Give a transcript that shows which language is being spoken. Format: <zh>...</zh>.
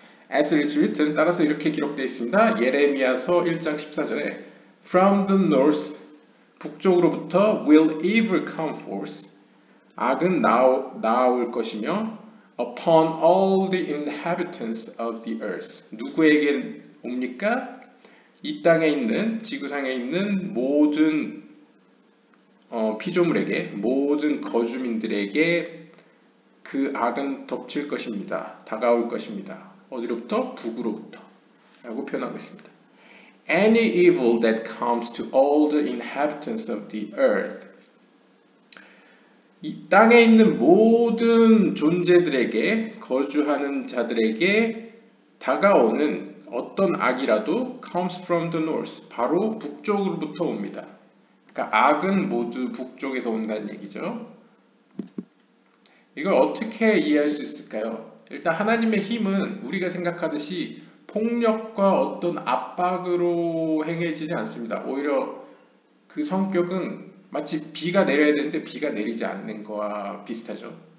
<en>As it is written,</en> <ko>따라서 이렇게 기록되어 있습니다. 예레미야서 1장 14절에</ko> <en>From the north,</en> <ko>북쪽으로부터</ko> <en>will evil come forth,</en> <ko>악은 나올 것이며</ko> <en>upon all the inhabitants of the earth,</en> <ko>누구에게 옵니까? 이 땅에 있는, 지구상에 있는 모든 피조물에게, 모든 거주민들에게 그 악은 덮칠 것입니다. 다가올 것입니다. 어디로부터? 북으로부터 라고 표현하고 있습니다.</ko> <en>Any evil that comes to all the inhabitants of the earth,</en> <ko>이 땅에 있는 모든 존재들에게, 거주하는 자들에게 다가오는 어떤 악이라도</ko> <en>comes from the north,</en> <ko>바로 북쪽으로부터 옵니다. 그러니까 악은 모두 북쪽에서 온다는 얘기죠. 이걸 어떻게 이해할 수 있을까요? 일단 하나님의 힘은 우리가 생각하듯이 폭력과 어떤 압박으로 행해지지 않습니다. 오히려 그 성격은 마치 비가 내려야 되는데 비가 내리지 않는 거와 비슷하죠.</ko>